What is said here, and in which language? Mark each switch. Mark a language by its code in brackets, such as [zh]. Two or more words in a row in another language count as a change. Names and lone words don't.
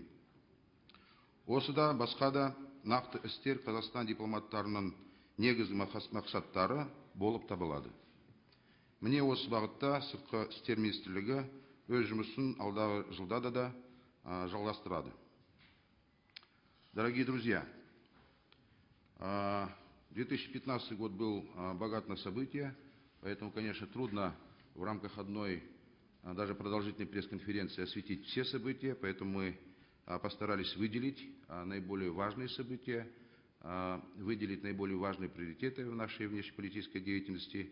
[kk] Осыда басқа да нақты істер Қазақстан дипломаттарының негізгі мақсаттары болып табылады. Міне осы бағытта сыртқы істер министрлігі өз жұмысын алдағы жылда да жалғастырады. [ru] Дорогие друзья, 2015 год был богат на события, поэтому, конечно, трудно в рамках одной даже продолжительной пресс-конференции осветить все события, поэтому мы постарались выделить наиболее важные события, выделить наиболее важные приоритеты в нашей внешнеполитической деятельности.